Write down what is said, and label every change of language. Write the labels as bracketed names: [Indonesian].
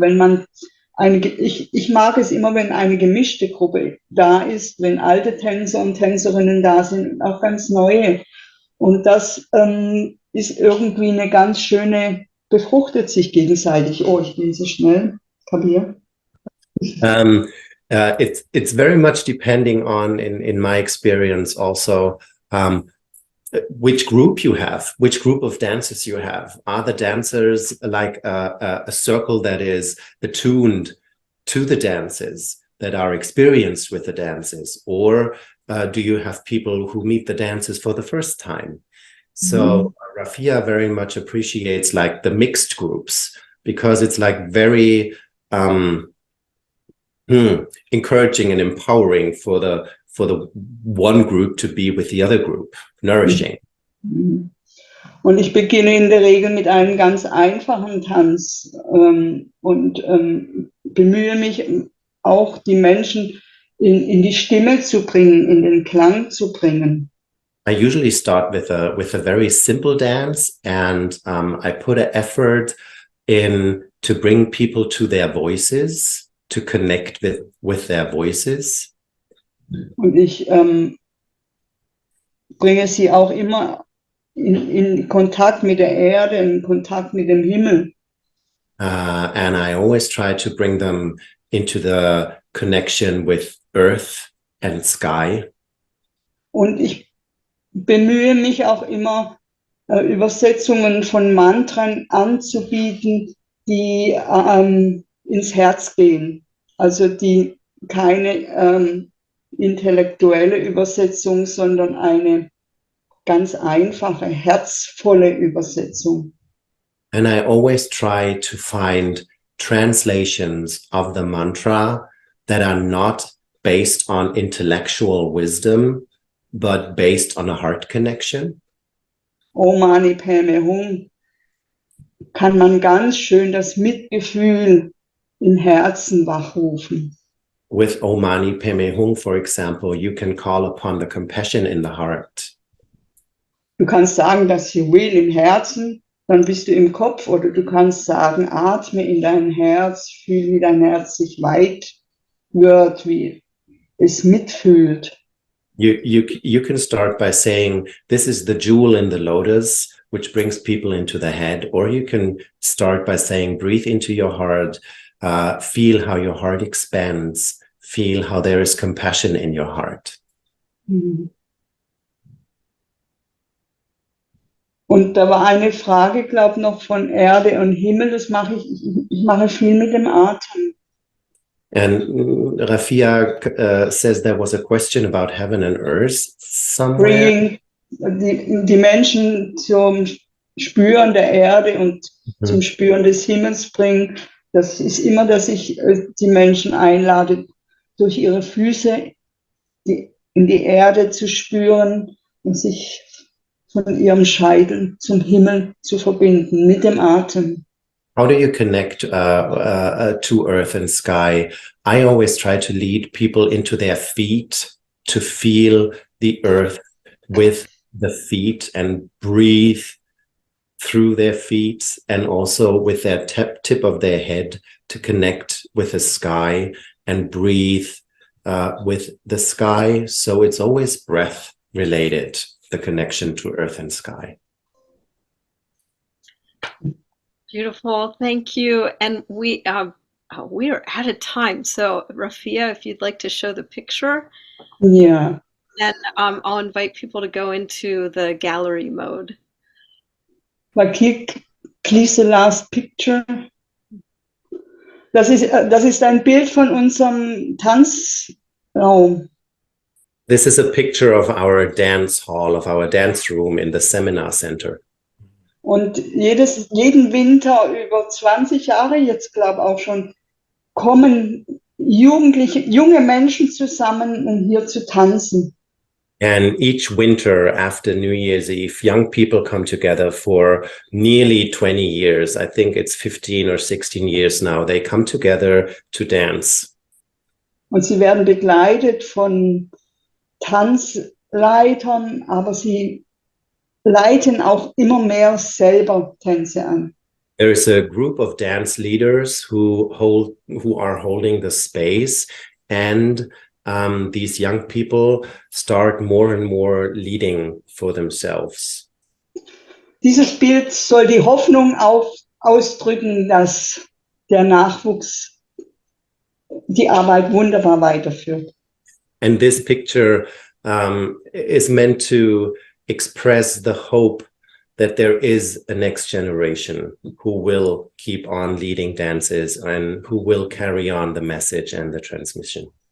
[German] Wenn man ich mag es immer, wenn eine gemischte Gruppe da ist, wenn alte Tänzer und Tänzerinnen da sind und auch ganz neue. Und das ist irgendwie eine ganz schöne, befruchtet sich gegenseitig. Oh, ich bin so schnell. Kabir? [English] It's very much depending on, in my experience also, which group you have, which group of dancers you have. Are the dancers like a circle that is attuned to the dances, that are experienced with the dances? Or do you have people who meet the dances for the first time? So Rafia very much appreciates like the mixed groups, because it's like very encouraging and empowering for the one group to be with the other group, nourishing. [German] Und ich beginne in der Regel mit einem ganz einfachen Tanz und bemühe mich auch, die Menschen in die Stimme zu bringen, in den Klang zu bringen. [English] I usually start with a very simple dance, and I put an effort in to bring people to their voices, to connect with their voices. [German] Und ich bringe sie auch immer in Kontakt mit der Erde, in Kontakt mit dem Himmel. [English] And I always try to bring them into the connection with earth and sky. [German] Und ich bemühe mich auch immer, Übersetzungen von Mantren anzubieten, die ins Herz gehen. Also die keine intellektuelle Übersetzung, sondern eine ganz einfache, herzvolle Übersetzung. [English] And I always try to find translations of the mantra that are not based on intellectual wisdom, but based on a heart connection. [German] Om Mani Padme Hum kann man ganz schön das Mitgefühl im Herzen wachrufen. [English] With Om Mani Padme Hum, for example, you can call upon the compassion in the heart. [German] Du kannst sagen, dass you will im Herzen, dann bist du im Kopf, oder du kannst sagen, atme in dein Herz, fühl, wie dein Herz sich weit wird, wie es mitfühlt. [English] You can start by saying, this is the jewel in the lotus, which brings people into the head. Or you can start by saying, breathe into your heart, feel how your heart expands, feel how there is compassion in your heart. [German] Und da war eine Frage, glaube ich, noch von Erde und Himmel. Das mache ich mache viel mit dem Atem. [English] And Rafia says there was a question about heaven and earth somewhere. [German] Bringing die Menschen zum Spüren der Erde und zum Spüren des Himmels bringen. Das ist immer, dass ich die Menschen einlade, durch ihre Füße in die Erde zu spüren und sich von ihrem Scheitel zum Himmel zu verbinden mit dem Atem. [English] How do you connect to earth and sky? I always try to lead people into their feet to feel the earth with the feet and breathe through their feet, and also with their tip of their head to connect with the sky and breathe with the sky. So it's always breath related, the connection to earth and sky. Beautiful, thank you. And we are out of time. So Rafia, if you'd like to show the picture, [German] Ja. [English] then I'll invite people to go into the gallery mode. But please the last picture. [German] Das ist ein Bild von unserem Tanzraum. [English] This is a picture of our dance hall, of our dance room in the seminar center. [German] Und jeden Winter über 20 Jahre, jetzt glaube auch schon, kommen junge Menschen zusammen, um hier zu tanzen. [English] And each winter after New Year's Eve, young people come together for nearly 20 years. I think it's 15 or 16 years now. They come together to dance. [German] Und sie werden begleitet von Tanzleitern, aber sie leiten auch immer mehr selber Tänze an. [English] There is a group of dance leaders who are holding the space, and these young people start more and more leading for themselves. [German] Dieses Bild soll die Hoffnung ausdrücken, dass der Nachwuchs die Arbeit wunderbar weiterführt. [English] And this picture is meant to express the hope that there is a next generation who will keep on leading dances and who will carry on the message and the transmission.